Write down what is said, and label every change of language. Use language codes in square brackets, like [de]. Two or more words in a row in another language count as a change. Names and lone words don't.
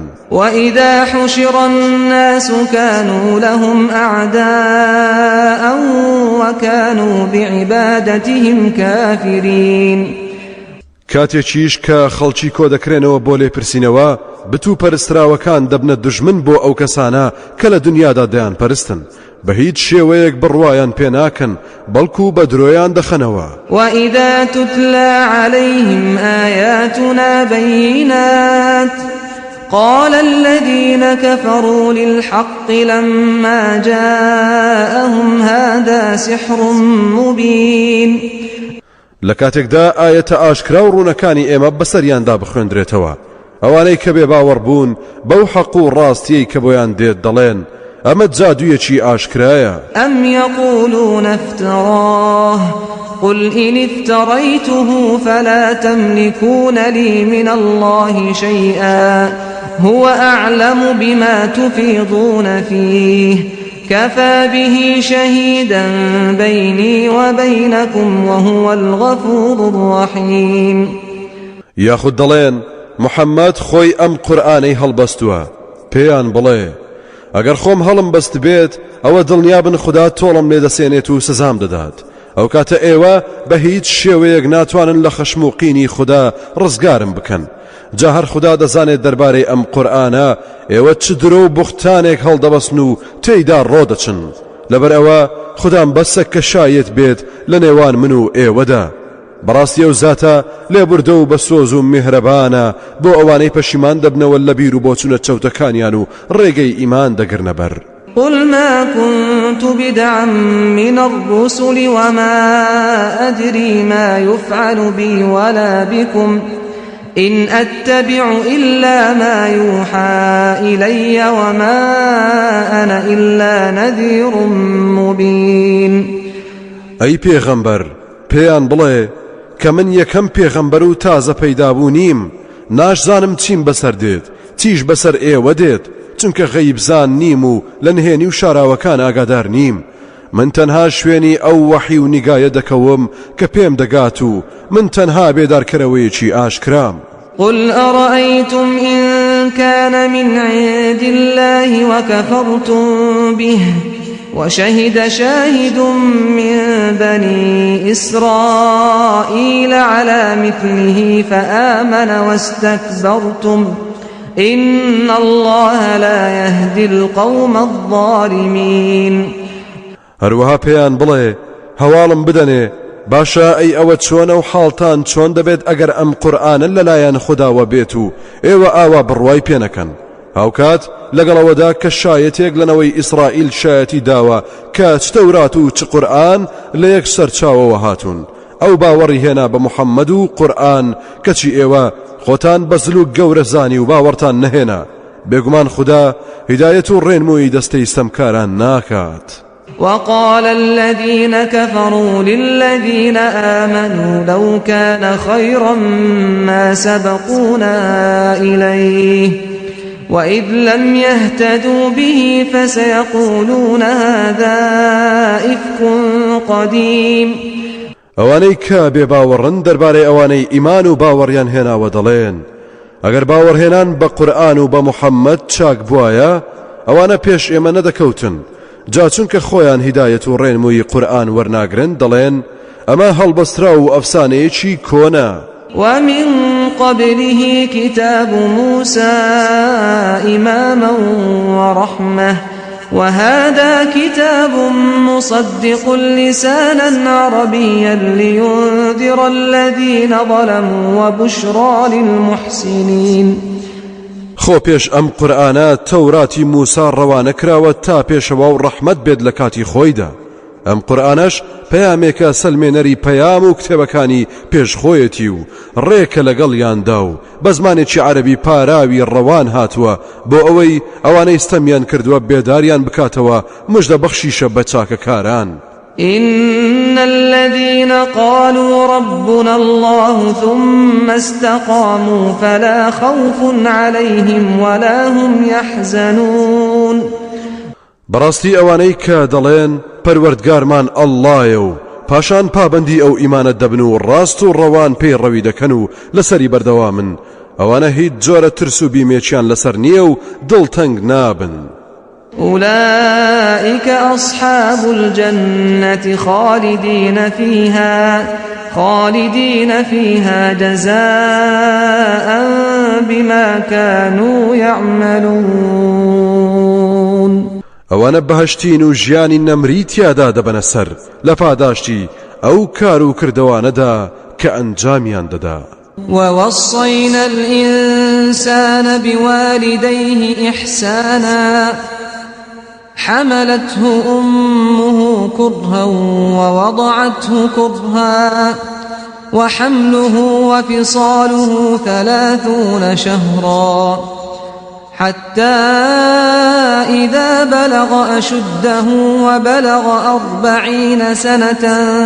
[ar] وإذا حشر الناس كانوا لهم أعداء وكانوا بعبادتهم كافرين [ckb] کاتێکیش کە خەڵکی کۆ دەکرێنەوە بۆ لێپرسینەوە بتوو پەرستراوەکان دەبنە دوژمن بۆ ئەو کەسانە کە لە دنیادا دەیان پەرستن بە هیچ شێوەیەک بڕوایان پێ ناکەن بەڵکو بە درۆیان دەخەنەوە [ar] وإذا تتلى عليهم آياتنا بينات قال الذين كفروا للحق لما جاءهم هذا سحر مبين [ckb] لە کاتێکدا ئاەتە ئاشکرا و ڕوونەکانی ئێمە بەسەریاندا بخوێندرێتەوە ئەوانەی کە بێ باوەڕ بوون بەو حەق و ڕاستیەی کە بۆیان دێت دەڵێن ئەمە جادوویەکی ئاشکرایە [ar] ئەم يقولون افتراه قل إن افتريته فلا تملكون لي من الله شيئا هو أعلم بما تفيضون فيه كفى به شهيدا بيني وبينكم وهو الغفور الرحيم [ckb] یاخود دەڵێن محەممەد خۆی ئەم قورئانەی هەڵبەستووە پێیان بڵێ ئەگەر خۆم هەڵم بەست بێت ئەوە دڵنیابن خوددا تۆڵم لێ دەسێنێت و سزام دەدات ئەو کاتە ئێوە بە هیچ شێوەیەک ناتوانن لە خەشم و قینی خوددا ڕزگارم بکەن جا هەر خوددا دەزانێت دەربارەی ئەم قورئانە ئێوە چ درۆ و بوختانێک هەڵدەبەستن و تێیدا ڕۆدەچن لەبەر ئەوە خوددام بەسە کە شایەت بێت لە نێوان من و ئێوەدا بەڕاستی ئەو زاتە لێبوردە و بە سۆز و میهرەبانە بۆ ئەوانەی پەشیمان دەبنەوە لە بیر و بۆچونە چەوتەکانیان و ڕێگەی ئیمان دەگرنە بەر [ar] قل ما كنت بدعا من الرسل وما أدري ما يفعل بي ولا بكم إن أتبع إلا ما يوحى إلي وما أنا إلا نذير مبين. [ckb] أي پیغمبر پیان بڵێ کە من یەکەم پێغەمبەر و تازە پەیدابوو نیم، ناشزانم چیم بەسەر دێت چیش بەسەر ئێوە دێت، چونکە غەیبزان نیم و لە نهێنی و شاراوەکان ئاگادار نیم. من تەنها شوێنی ئەو وەحی و نیگایە دەکەوم کە پێم دەگات و من تەنها بێدارکەرەوەیەکی ئاشکرام. [ar] قل أرأيتم إن كان من عند الله وكفرتم به وشهد شاهد من بني إسرائيل على مثله فآمن واستكبرتم إن الله لا يهدي القوم الظالمين. [ckb] هەروەها پێیان بڵێ هەواڵم بدەنێ باشە ئەی ئەوە چۆنە و حاڵتان چۆن دەبێت ئەگەر ئەم قورئانە لەلایەن خودداوە بێت و ئێوە ئاوا بڕوای پێ نەکەن، هاوکات لەگەڵەوەدا کە شایەتێک لەنەوەی ئیسرائیل شایەتی داوە کە چ تەورات و چ قورئان لە یەک سەرچاوەوە هاتوون، ئەو باوەڕی هێنا بە موحەممەد و قورئان کەچی ئێوە خۆتان بەزل و گەورە زانی و باوەڕتان نەهێنا، بێگومان خوددا هیدایەت و ڕێنمووی دەستەی ستەمکاران ناکات. [ar] وقال الذين كفروا للذين آمنوا لو كان خيرا ما سبقونا إليه وإذ لم يهتدوا به فسيقولون هذا إفك قديم. [ckb] ئەوانەی کە بێ باوەڕن دەربارەی ئەوانەی ئیمان و باوەڕیان هێناوە دەڵێن ئەگەر باوەڕهێنان بە قورئان و بە موحەممەد چاک بوایە ئەوانە پێش ئێمە نەدەکەوتن، جا چونکە خۆیان هیدایەت و ڕێنمووی قورئان وەرناگرن دەڵێن ئەمە هەڵبەسترا و ئەفسانەیەکی کۆنە. [ar] ومن قبله كتاب موسى إماما ورحمة وهذا كتاب مصدق لسانا عربيا لينذر الذين ظلموا وبشرى للمحسنين. [ckb] خۆ پێش ئەم قورئانە تەوراتی موسا ڕەوانە کراوە تا پێشەوە و ڕەحمەت بێت لە کاتی خۆیدا. ئەم قورئانەش پەیامێکە سەلمێنەری پەیام و کتێبەکانی پێشخۆیەتی و ڕێکە لەگەڵیاندا و بە زمانێکی عەرەبی پاراوی ڕەوان هاتووە بۆ ئەوەی ئەوانەی ستەمیان کردووە بێداریان بکاتەوە مژدە بەخشیشە بە چاکەکاران. [ar] إن الذين قالوا ربنا الله ثم استقاموا فلا خوف عليهم ولا هم يحزنون. [ckb] بەڕاستی ئەوانەی کە دەڵێن پەروەردگارمان ئەڵڵایە و پاشان پابەندی ئەو ئیمانەت دەبن و ڕاست و ڕەوان پێی ڕەوی دەکەن و لەسەری بەردەوامن، ئەوانە هیچ جۆرە ترس و بیمێکیان لەسەر نییە و دڵتەنگ نابن. [ar] أولئك أصحاب الجنة خالدين فيها جزاء بما كانوا يعملون. [ckb] ئەوانە بەهەشتین و ژیانی نەمری تیادا دەبەنە سەر لە پاداشتی ئەو کار و کردەوانەدا کە ئەنجامیان دەدا. [ar] ووصينا الإنسان بوالديه إحسانا حملته أمه كرها ووضعته كرها وحمله وفصاله 30 شهرا حتى إذا بلغ أشده وبلغ 40 سنة